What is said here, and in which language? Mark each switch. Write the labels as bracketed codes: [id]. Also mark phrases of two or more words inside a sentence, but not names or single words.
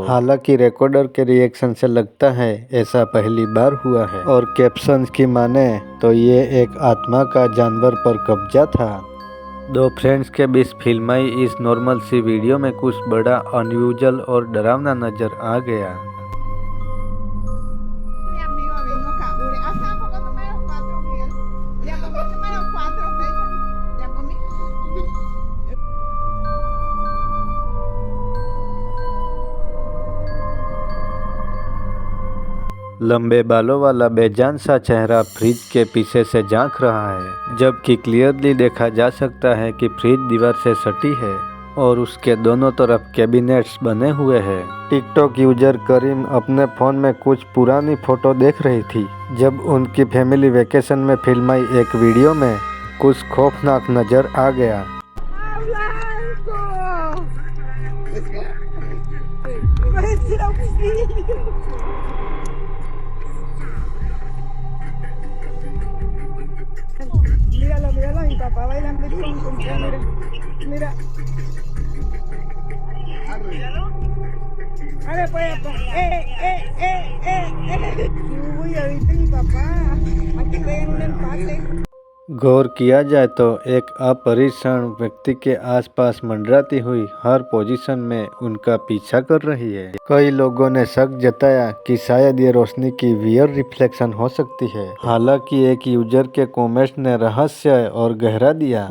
[hi] हालांकि रिकॉर्डर के रिएक्शन से लगता है ऐसा पहली बार हुआ है, और कैप्शन की माने तो ये एक आत्मा का जानवर पर कब्जा था। दो फ्रेंड्स के बीच फिल्माई इस नॉर्मल सी वीडियो में कुछ बड़ा अनयूजुअल और डरावना नजर आ गया। [es] Mi amigo vino acá. Hace poco tomé los 4 días. Ya comí, tomé los 4 veces. Ya comí. [hi] लंबे बालों वाला बेजान सा चेहरा फ्रिज के पीछे से झांक रहा है, जबकि क्लियरली देखा जा सकता है कि फ्रिज दीवार से सटी है और उसके दोनों तरफ कैबिनेट्स बने हुए हैं। टिकटॉक यूजर करीम अपने फ़ोन में कुछ पुरानी फ़ोटो देख रही थी जब उनकी [en] family vacation [hi] में फिल्माई एक वीडियो में कुछ खौफनाक नज़र आ गया। [es] Míralo, míralo, mi papá bailando con mira, mira. Ahora pues, Uy, ahorita mi papá, aquí pegan un empate. [hi] गौर किया जाए तो एक अपरिक्षण व्यक्ति के आसपास मंडराती हुई हर पोजीशन में उनका पीछा कर रही है। कई लोगों ने शक जताया कि शायद ये रोशनी की [en] weird reflection [hi] हो सकती है। हालांकि एक यूजर के कमेंट्स ने रहस्य और गहरा दिया।